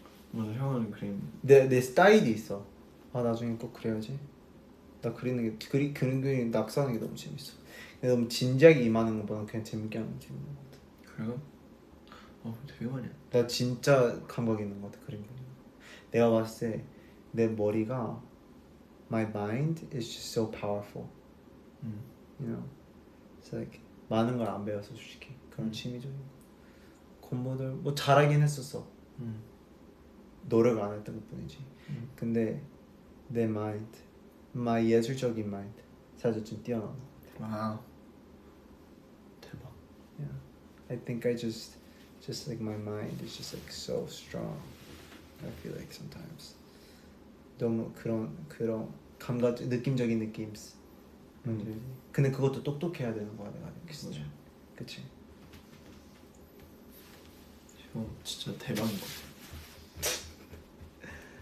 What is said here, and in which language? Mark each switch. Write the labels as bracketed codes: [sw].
[ko] 맞아 형은 그림. 내 스타일이 있어. 나중에 꼭 그래야지. 나 그리는 게 그림 낙서하는 게 너무 재밌어. 너무 진지하게 임하는 것보다 그냥 재밌게 하는 게 재밌는 것 같아. 그래요? 되게 많이. 나 진짜 감각 있는 것 같아 그림 그리는 거. 내가 봤을 때 내 머리가 [en] my mind is just so powerful. You know, it's like [ko] 많은 걸 안 배워서 솔직히 그런 취미적인 공부들 뭐 잘하긴 했었어. 노력 안 했던 것뿐이지. 근데 내 mind, my 예술적인 mind 사실 좀 뛰어난 것 같아. 와 대박. [en] Yeah, I think I just like my mind is just like so strong. I feel like sometimes [ko] 너무 그런 감각 느낌적인 느낌. 근데 그것도 똑똑해야 되는 거야 내가 느꼈어. 그치? 형 진짜 대박인 것 같아.